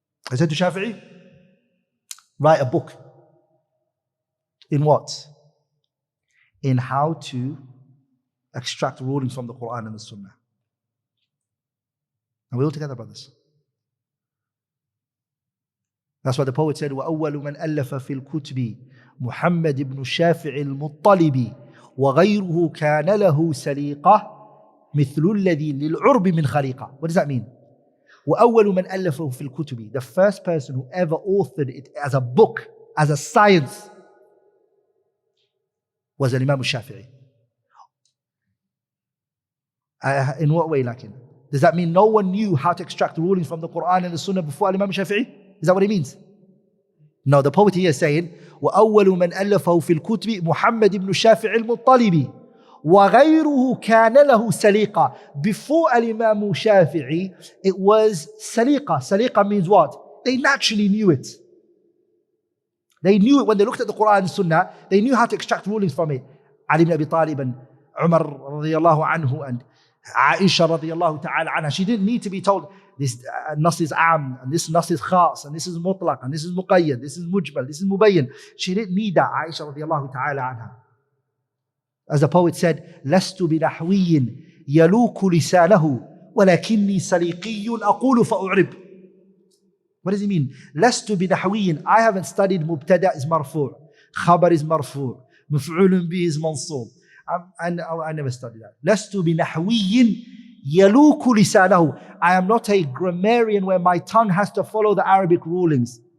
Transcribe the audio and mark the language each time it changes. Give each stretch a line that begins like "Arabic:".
English: I said to Shafi'i, write a book. In what? In how to extract rulings from the Qur'an and the Sunnah. Are we all together, brothers? That's why the poet said,
Arabic: وَأَوَّلُ مَنْ أَلَّفَ فِي الْكُتُبِ مُحَمَّدْ بْنُ الشَّافِعِ الْمُطَّلِبِ وَغَيْرُهُ كَانَ لَهُ سَلِيقَةٌ مِثْلُ الَّذِي لِلْعُرْبِ مِنْ خَلِيقَةٍ.
English: What does that mean?
Arabic: وَأَوَّلُ مَنْ أَلَّفَهُ فِي الْكُتُبِ.
English: The first person who ever authored it as a book, as a science, was Imam Shafi'i. In what way, lakin? Does that mean no one knew how to extract the rulings from the Qur'an and the Sunnah before Imam Shafi'i? Is that what it means? No, the poet here is saying,
Arabic: وَأَوَّلُ مَنْ أَلَّفَهُ فِي الْكُتُبِ مُحَمَّدْ بْنُ الشَّافِعِ الْمُطَّلِبِ وَغَيْرُهُ كَانَ لَهُ سَلِيقَةٌ.
English: Before Imam Shafi'i, it was saliqa. Saliqa means what? They naturally knew it. They knew it when they looked at the Qur'an and Sunnah. They knew how to extract rulings from it. Ali ibn Abi Talib and Umar radiyallahu anhu and Aisha radiyallahu ta'ala anha. She didn't need to be told, this nas is am, and this nas is khas, and this is mutlaq, and this is muqayyad, this is mujmal, this is mubayyan. She didn't need that, Aisha radiyallahu ta'ala anha. As the poet said,
Arabic: لَسْتُ بِنَحْوِيٍّ يَلُوكُ لِسَانَهُ وَلَكِنِّي سَلِيقِيٌّ أَقُولُ فَأُعْرِبُ.
English: What does he mean?
Arabic: لَسْتُ بِنَحْوِيٍّ.
English: I haven't studied mubtada is marfu', khabar is marfu', maf'ulun bih is mansub. I never studied that.
Arabic: لَسْتُ بِنَحْوِيٍّ يَلُوكُ لِسَانَهُ.
English: I am not a grammarian where my tongue has to follow the Arabic rulings.